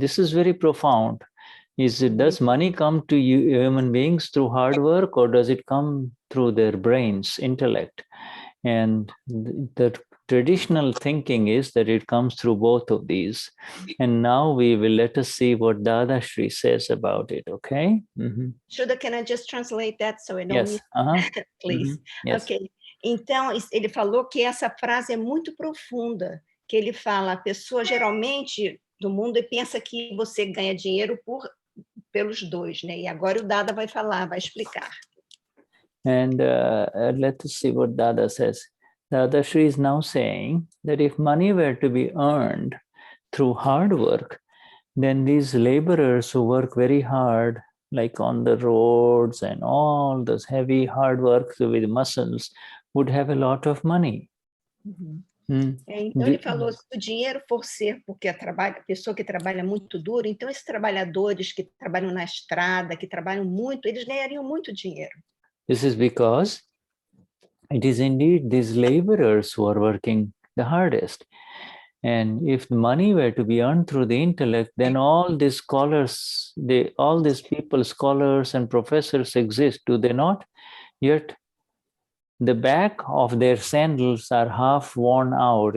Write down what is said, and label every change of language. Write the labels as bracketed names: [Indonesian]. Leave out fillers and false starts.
[English] This is very profound. Does money come to human beings through hard work, or does it come through their brains, intellect? And the traditional thinking is that it comes through both of these. And now let us see what Dadashri says about it, okay? Shuddha, can I just translate that so I don't Yes. Please. Yes. Okay. [Portuguese] Então, ele falou que essa frase é muito profunda, que ele fala, a pessoa geralmente do mundo pensa que você ganha dinheiro pelos dois, né? E agora o Dada vai falar, vai explicar. [English] And let us see what Dada says. Dadashri is now saying that if money were to be earned through hard work, then these laborers who work very hard, like on the roads and all those heavy hard work with muscles, would have a lot of money. [Portuguese] Então, ele falou, se o dinheiro for ser porque a pessoa que trabalha muito duro, então esses trabalhadores que trabalham na estrada, que trabalham muito, eles ganhariam muito dinheiro. [English] This is because it is indeed these laborers who are working the hardest. And if the money were to be earned through the intellect, then all these scholars, all these people, scholars and professors exist, do they not? Yet the back of their sandals are half worn out.